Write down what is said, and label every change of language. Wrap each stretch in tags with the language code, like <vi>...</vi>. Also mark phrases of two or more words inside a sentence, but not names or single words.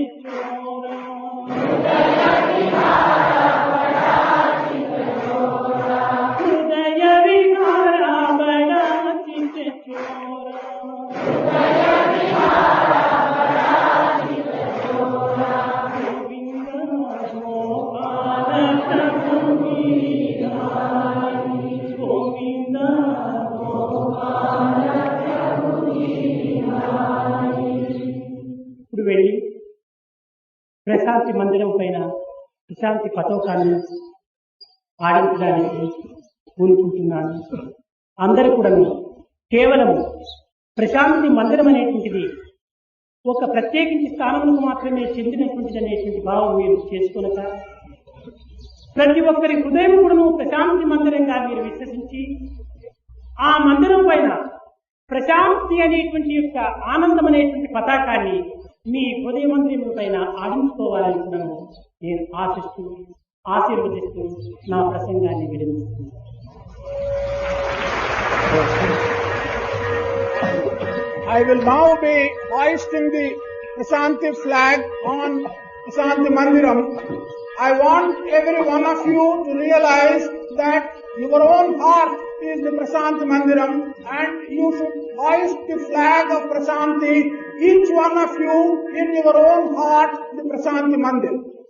<hi>चोर, हृदय विहार बड़ा किसी चोर, हृदय विहार बड़ा किसी चोर, हृदय विहार बड़ा किसी चोर, गोविंद गोपाल प्रभु गिरिधारी, गोविंद गोपाल प्रभु गिरिधारी.</hi> <te>ఇప్పుడు వెళ్ళి ప్రశాంతి మందిరం పైన ప్రశాంతి పతాకాన్ని ఆడించడానికి కోరుకుంటున్నాను. అందరూ కూడా కేవలం ప్రశాంతి మందిరం అనేటువంటిది ఒక ప్రత్యేకించి స్థానములకు మాత్రమే చెందినటువంటిది అనేటువంటి భావం మీరు చేసుకొనక, ప్రతి ఒక్కరి హృదయం కూడా ప్రశాంతి మందిరంగా మీరు విశ్వసించి, ఆ మందిరం పైన ప్రశాంతి అనేటువంటి యొక్క ఆనందం అనేటువంటి పతాకాన్ని మీ హృదయమంత్రిముల పైన ఆడించుకోవాలని నేను ఆశీర్వదిస్తూ నా ప్రసంగాన్ని విరమిస్తున్నాను.</te> <en>I will now be hoisting the Prashaanthi flag on Prashaanthi Mandiram. I want every one of you to realize that your own heart is the Prashaanthi Mandiram and you should hoist the flag of Prashaanthi, each one of you in your own heart, the Prashaanthi Mandir.</en>